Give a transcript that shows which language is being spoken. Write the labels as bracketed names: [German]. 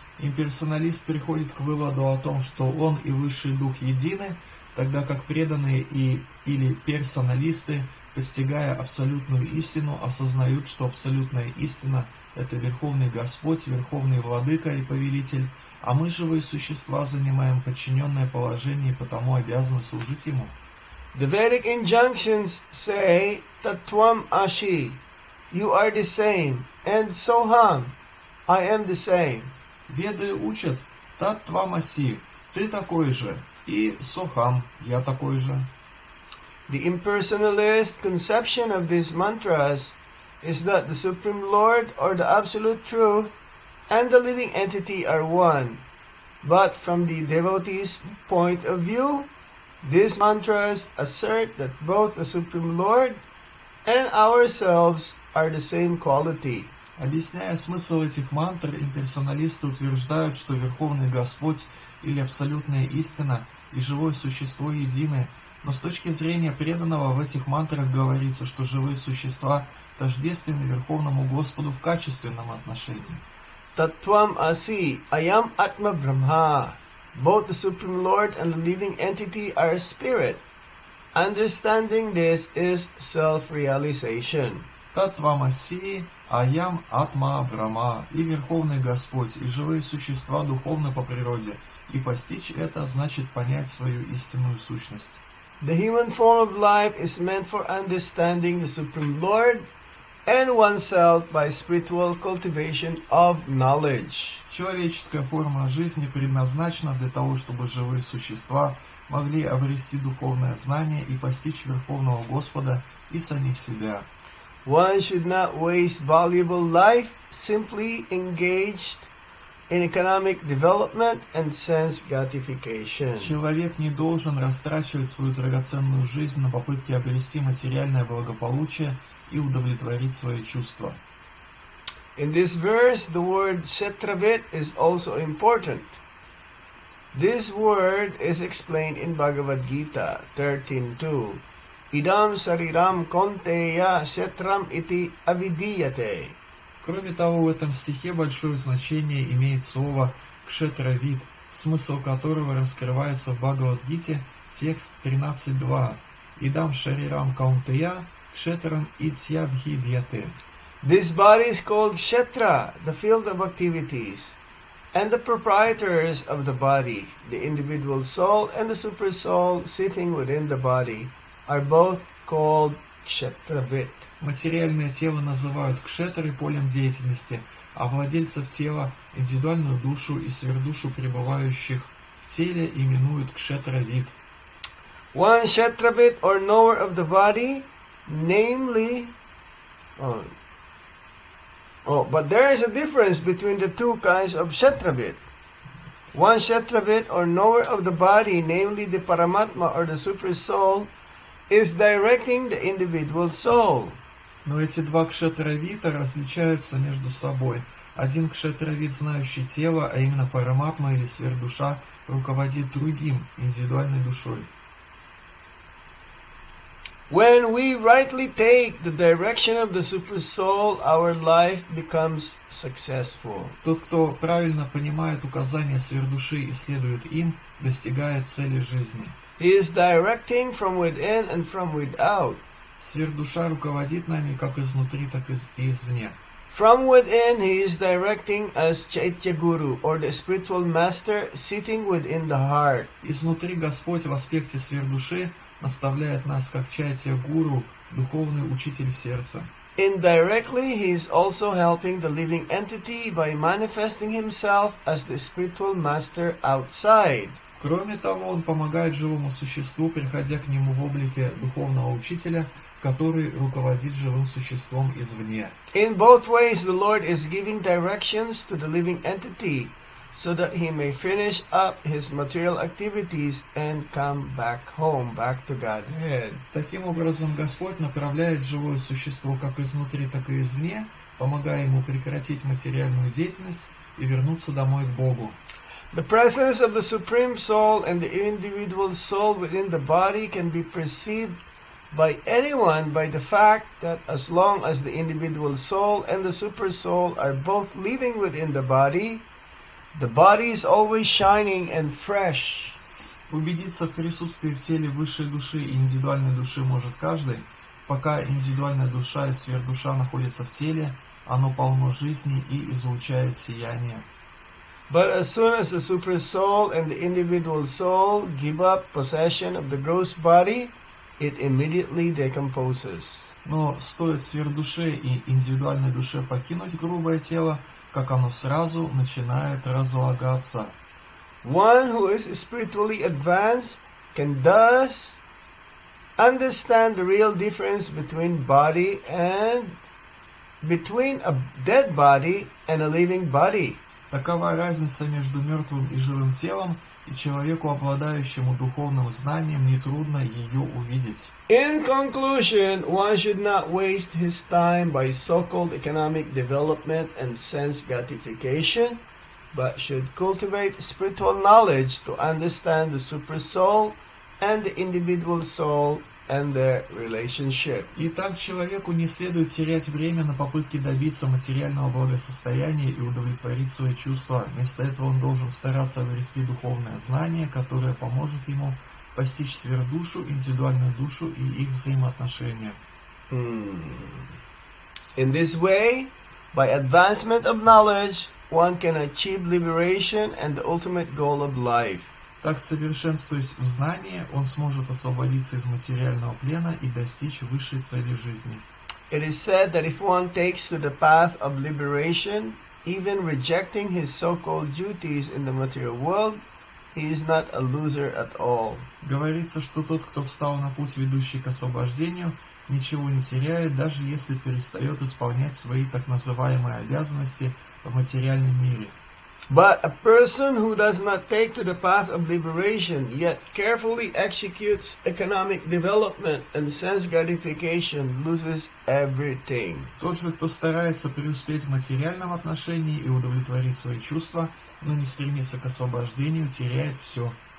[Russian] Имперсоналист приходит к выводу о том, что он и Высший Дух едины, тогда как преданные или персоналисты, постигая абсолютную истину, осознают, что абсолютная истина – это Верховный Господь, Верховный Владыка и Повелитель, а мы, живые существа, занимаем подчиненное положение и потому обязаны служить Ему. [English] The Vedic injunctions say, [Sanskrit] Tattvam Ashi, [English] you are the same, and Soham, I am the same. [Russian] Веды учат Таттвамаси, ты такой же, и Сохам, я такой же. [English] The impersonalist conception of these mantras is that the Supreme Lord or the Absolute Truth and the living entity are one. But from the devotee's point of view, these mantras assert that both the Supreme Lord and ourselves are the same quality. [Russian] Объясняя смысл этих мантр, имперсоналисты утверждают, что Верховный Господь или абсолютная истина и живое существо едины, но с точки зрения преданного в этих мантрах говорится, что живые существа тождественны Верховному Господу в качественном отношении. [Sanskrit] Tattvam Asi, Ayam Atma Brahma. [English] Both the Supreme Lord and the living entity are a spirit. Understanding this is self-realization. [Sanskrit] Таттвамаси, Аям Атма Брахма, [Russian] и Верховный Господь, и живые существа духовны по природе, и постичь это значит понять свою истинную сущность. [English] The human form of life is meant for understanding the Supreme Lord and oneself by spiritual cultivation of knowledge. [Russian] Человеческая форма жизни предназначена для того, чтобы живые существа могли обрести духовное знание и постичь Верховного Господа и самих себя. [English] One should not waste valuable life simply engaged in economic development and sense gratification. [Russian] Человек не должен растрачивать свою драгоценную жизнь на попытки обрести материальное благополучие и удовлетворить свои чувства. [English] In this verse, the word Kshetravit is also important. This word is explained in Bhagavad Gita 13.2. [Sanskrit] Idam sariram konteya kshetram iti avidiyate. [Russian] Кроме того, в этом стихе большое значение имеет слово «кшетравид», смысл которого раскрывается в Бхагавад-гите, текст 13.2. [Sanskrit] «Идам шарирам каунтея, кшетрам итьябхидьяте». [English] This body is called Kshetra, the field of activities, and the proprietors of the body, the individual soul and the super soul sitting within the body, are both called Kshetravit. [Russian] Материальное тело называют кшетрой, полем деятельности, а владельцев тела, индивидуальную душу и сверхдушу, пребывающих в теле, именуют кшетравид. [English] One Kshetravit or knower of the body, namely... but there is a difference between the two kinds of Kshetravit. One Kshetravit or knower of the body, namely the Paramatma or the Super Soul, is directing the individual soul. [Russian] Но эти два кшетравита различаются между собой. Один кшетравит, знающий тело, а именно Параматма или сверхдуша, руководит другим, индивидуальной душой. [English] When we rightly take the direction of the Super Soul, our life becomes successful. [Russian] Тот, кто правильно понимает указания сверхдуши и следует им, достигает цели жизни. [English] He is directing from within and from without. [Russian] Сверхдуша руководит нами как изнутри, так и извне. [English] From within, he is directing as Chaitya Guru, or the spiritual master sitting within the heart. [Russian] Изнутри Господь в аспекте сверхдуши наставляет нас как Чайтья Гуру, духовный учитель в сердце. [English] Indirectly, he is also helping the living entity by manifesting himself as the spiritual master outside. [Russian] Кроме того, он помогает живому существу, приходя к нему в облике духовного учителя, который руководит живым существом извне. [English] In both ways, the Lord is giving directions to the living entity so that he may finish up his material activities and come back home, back to Godhead. [Russian] Таким образом, Господь направляет живое существо как изнутри, так и извне, помогая ему прекратить материальную деятельность и вернуться домой к Богу. [English] The presence of the Supreme Soul and the individual soul within the body can be perceived by anyone by the fact that as long as the individual soul and the super soul are both living within the body is always shining and fresh. [Russian] Убедиться в присутствии в теле высшей души и индивидуальной души может каждый. Пока индивидуальная душа и сверхдуша находятся в теле, оно полно жизни и излучает сияние. [English] But as soon as the super soul and the individual soul give up possession of the gross body, it immediately decomposes. [Russian] Но стоит сверхдуше и индивидуальной душе покинуть грубое тело, как оно сразу начинает разлагаться. [English] One who is spiritually advanced can thus understand the real difference between a dead body and a living body. [Russian] Такова разница между мертвым и живым телом, и человеку, обладающему духовным знанием, нетрудно ее увидеть. [English] In conclusion, one should not waste his time by so-called economic development and sense gratification, but should cultivate spiritual knowledge to understand the super soul and the individual soul and their relationship. [Russian] Итак, человеку не следует терять время на попытки добиться материального благосостояния и удовлетворить свои чувства. Вместо этого он должен стараться обрести духовное знание, которое поможет ему постичь сверхдушу, индивидуальную душу и их взаимоотношения. [English] In this way, by advancement of knowledge, one can achieve liberation and the ultimate goal of life. [Russian] Так, совершенствуясь в знании, он сможет освободиться из материального плена и достичь высшей цели жизни. [English] It is said that if one takes to the path of liberation, even rejecting his so-called duties in the material world, he is not a loser at all. [Russian] Говорится, что тот, кто встал на путь, ведущий к освобождению, ничего не теряет, даже если перестает исполнять свои так называемые обязанности в материальном мире. [English] But a person who does not take to the path of liberation, yet carefully executes economic development and sense gratification, loses everything. [Russian] Тот же, кто старается преуспеть в материальном отношении и удовлетворить свои чувства, но не стремится к освобождению, теряет все.